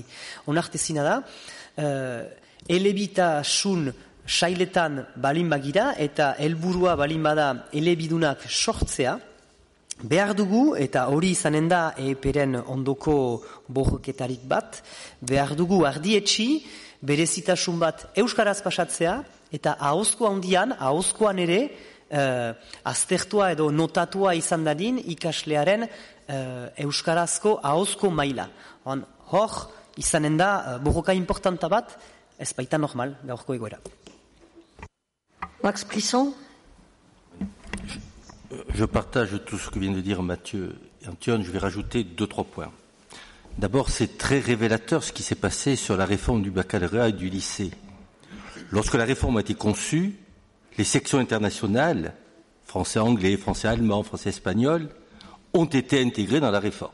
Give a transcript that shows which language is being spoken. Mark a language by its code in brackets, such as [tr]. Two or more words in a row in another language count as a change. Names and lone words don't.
[eu] Onartezina da, elebitasun sailetan balin bagira eta helburua balin bada elebidunak sortzea, behar dugu, eta hori izanen da EPEren ondoko borroketarik bat, behar dugu ardietxi, berezitasun bat euskaraz pasatzea, eta ahozko handian, ahozkoan ere, aztertua edo notatua izan dadin ikaslearen euskarazko ahozko maila. Hor, izanen da borroka importanta bat, ez baita normal, gaurko egoera. [fr] Max Brisson. Je partage tout ce que viennent de dire Mathieu et Antoine. Je vais rajouter 2-3 points. D'abord, c'est très révélateur ce qui s'est passé sur la réforme du baccalauréat et du lycée. Lorsque la réforme a été conçue, les sections internationales, français-anglais, français-allemand, français-espagnol, ont été intégrées dans la réforme.